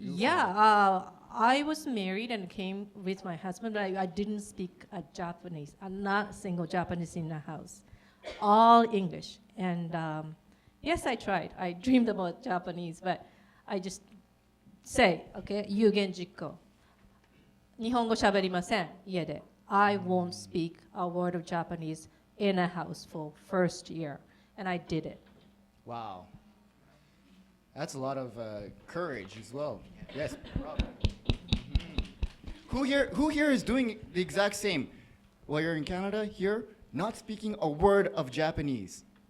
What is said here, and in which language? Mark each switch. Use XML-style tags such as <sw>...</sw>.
<en>Yeah, I was married and came with my husband, but I didn't speak Japanese. Not a single Japanese in the house. All English. And yes, I tried. I dreamed about Japanese, but I just say, okay,</en> <ja>yugen jikko. 日本語喋りません、家で。</ja> <en>I won't speak a word of Japanese in a house for first year. And I did it. Wow. That's a lot of courage as well. Yes. Who here is doing the exact same? While you're in Canada, here, not speaking a word of Japanese.</en>